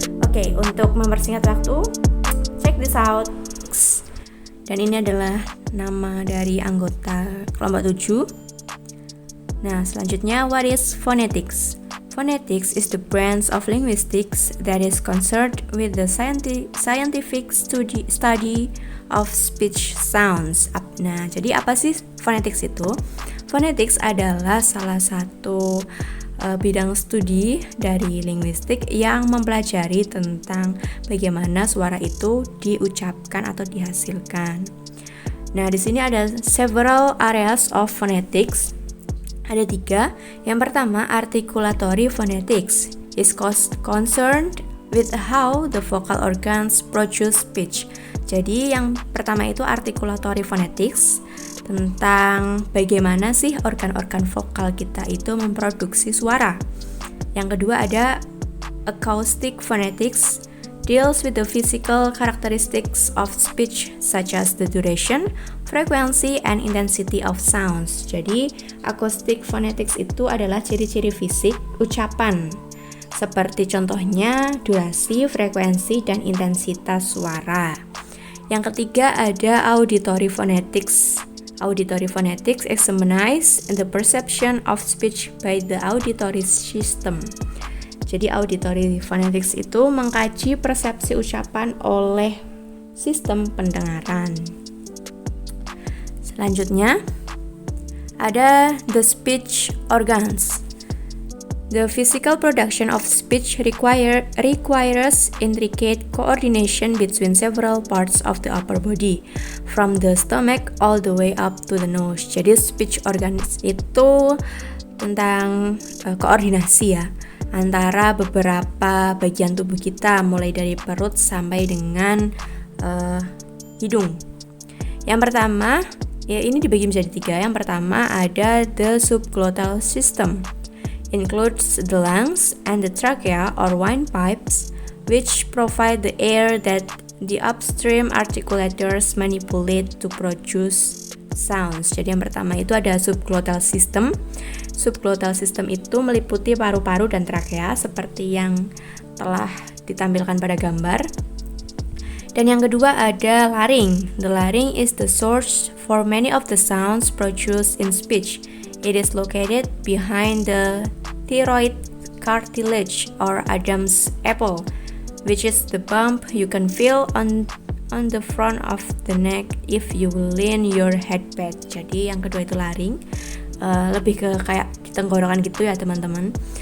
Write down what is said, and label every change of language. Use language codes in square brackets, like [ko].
[id] Oke, untuk mempersingkat waktu, [en] check this out. [id] Dan ini adalah nama dari anggota kelompok 7. Nah, selanjutnya, [en] what is phonetics? Phonetics is the branch of linguistics that is concerned with the scientific study of speech sounds. [id] Nah, jadi apa sih phonetics itu? Phonetics adalah salah satu bidang studi dari linguistik yang mempelajari tentang bagaimana suara itu diucapkan atau dihasilkan. Nah, di sini ada [en] several areas of phonetics. [id] Ada 3. Yang pertama, [en] articulatory phonetics is concerned with how the vocal organs produce speech. [id] Jadi yang pertama itu articulatory phonetics, tentang bagaimana sih organ-organ vokal kita itu memproduksi suara. Yang kedua ada [en] acoustic phonetics, deals with the physical characteristics of speech such as the duration, frequency, and intensity of sounds. [id] Jadi acoustic phonetics itu adalah ciri-ciri fisik ucapan, seperti contohnya durasi, frekuensi, dan intensitas suara. Yang ketiga ada auditory phonetics. [en] Auditory phonetics examines the perception of speech by the auditory system. [id] Jadi auditory phonetics itu mengkaji persepsi ucapan oleh sistem pendengaran. Selanjutnya ada [en] the speech organs. The physical production of speech requires intricate coordination between several parts of the upper body, from the stomach all the way up to the nose. [id] Jadi speech organs itu tentang koordinasi ya, antara beberapa bagian tubuh kita, mulai dari perut sampai dengan hidung. Yang pertama, ya ini dibagi menjadi 3. Yang pertama ada the subglottal system. [en] Includes the lungs and the trachea or windpipes, which provide the air that the upstream articulators manipulate to produce sounds. [id] Jadi yang pertama itu ada subglottal system. Subglottal system itu meliputi paru-paru dan trachea seperti yang telah ditampilkan pada gambar. Dan yang kedua ada laring. [en] The laring is the source for many of the sounds produced in speech. It is located behind the thyroid cartilage or Adam's apple, which is the bump you can feel on the front of the neck if you lean your head back. [id] Jadi yang kedua itu laring, lebih ke kayak di tenggorokan gitu ya teman-teman.